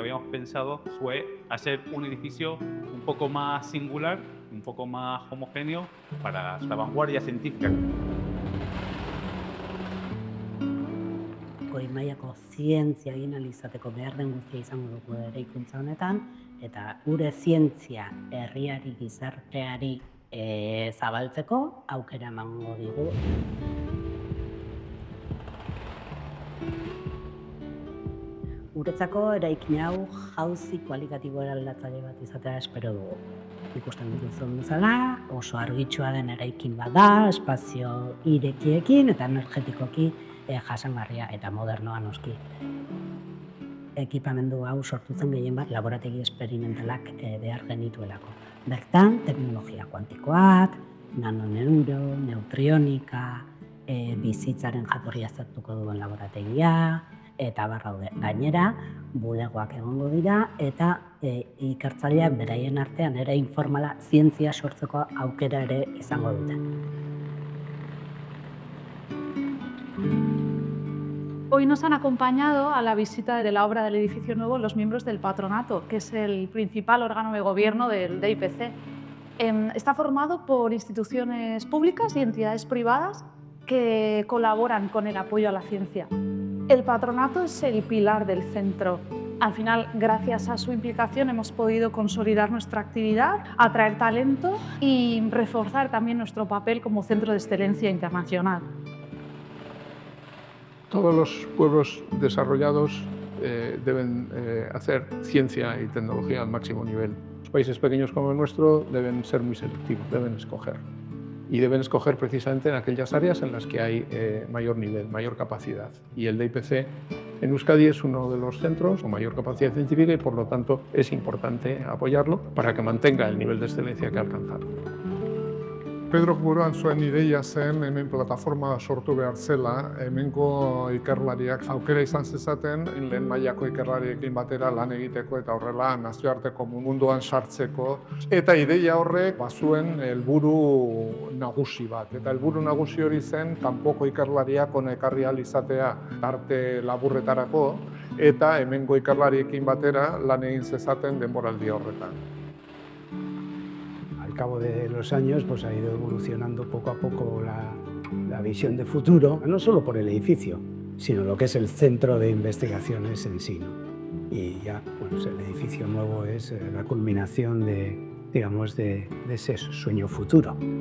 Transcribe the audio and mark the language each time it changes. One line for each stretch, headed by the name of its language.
Spanish: Pensado fue hacer un edificio un poco más singular, un poco más homogéneo para la vanguardia científica.
Basque: Goi mailako zientzia egin ahal izateko behar den guztia izango dugu eraikuntza honetan, eta gure zientzia herriari, gizarteari zabaltzeko aukera emango digu. Guretzako eraikin hau jauzi kualitatibo eraldatzaile bat izatea espero dugu. Ikusten dituzun bezala, oso argitsua den eraikin bat da, espazio irekiekin eta energetikoki jasangarria eta modernoa noski. Ekipamendu hau sortu zen gehien bat laborategi esperimentalak behar genituelako. Bertan, teknologia kuantikoak, nanoneuro, neutrionika, bizitzaren jatorria aztertuko duen laborategia, eta barraude. Gainera, bulegoak egongo dira eta ikertzaileak beraien artean ere informala zientzia sortzeko aukera ere izango dute.
Spanish: Hoy nos han acompañado a la visita de la obra del edificio nuevo los miembros del patronato, que es el principal órgano de gobierno del DIPC. Está formado por instituciones públicas y entidades privadas que colaboran con el apoyo a la ciencia. El patronato es el pilar del centro. Al final, gracias a su implicación, hemos podido consolidar nuestra actividad, atraer talento y reforzar también nuestro papel como centro de excelencia internacional. Todos los pueblos desarrollados deben hacer ciencia y tecnología al máximo nivel. Los países pequeños como el nuestro deben ser muy selectivos, deben escoger. Y deben escoger precisamente en aquellas áreas en las que hay mayor nivel, mayor capacidad. Y el DIPC en Euskadi es uno de los centros con mayor capacidad científica y por lo tanto es importante apoyarlo para que mantenga el nivel de excelencia que ha alcanzado.
Basque: Pedrok buruan zuen ideia zen hemen plataforma sortu behar zela, hemengo ikerlariak aukera izan zezaten lehen mailako ikerlariekin batera lan egiteko eta horrela nazioarteko munduan sartzeko. Eta ideia horrek bazuen helburu nagusi bat. Eta helburu nagusi hori zen kanpoko ikerlariak hona ekarri ahal izatea tarte laburretarako eta hemengo ikerlariekin batera lan egin zezaten denboraldi horretan.
Spanish: Al cabo de los años pues ha ido evolucionando poco a poco la visión de futuro, no solo por el edificio, sino lo que es el centro de investigaciones en sí, ¿no? Y ya pues, el edificio nuevo es la culminación digamos, de ese sueño futuro.